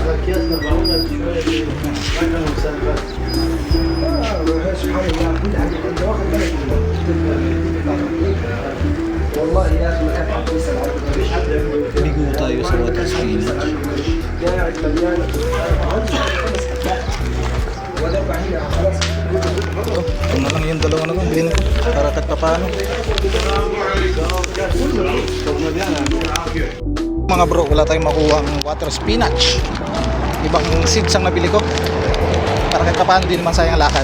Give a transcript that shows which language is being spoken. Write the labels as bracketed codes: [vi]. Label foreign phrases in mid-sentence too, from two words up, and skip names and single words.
[ar] سبحان الله كل حاجه انت واخد بالك والله يا اخي ما كان حد يسال عنك مفيش حد [tl] Ligo tayo sa [en] water spinach. [ar] قاعد مليان ودفع هنا خلاص [tl] Ito na lang yung dalawa na lang. Bilhin ko. Para tagpapaano. Mga bro, wala tayong makuha ang [en] water spinach. [tl] Ibang seeds ang nabili ko. Para kahit paano, di naman sayang lakad.